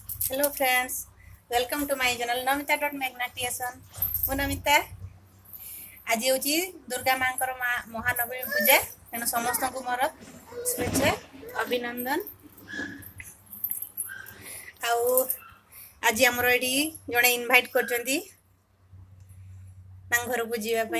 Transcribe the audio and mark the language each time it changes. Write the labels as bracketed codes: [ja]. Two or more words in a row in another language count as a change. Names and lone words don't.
[en] Hello friends, welcome to my channel namita.magnatiation. [or] ମୁଁ ନମିତା। ଆଜି ହେଉଛି ଦୁର୍ଗା ମାଙ୍କର ମହାନବମୀ ପୂଜା। ତେଣୁ ସମସ୍ତଙ୍କୁ ମୋର ଶୁଭେଚ୍ଛା ଅଭିନନ୍ଦନ। ଆଉ ଆଜି ଆମର ଏଠି ଜଣେ ଇନଭାଇଟ୍ କରିଛନ୍ତି ତାଙ୍କ ଘରକୁ ଯିବା ପାଇଁ।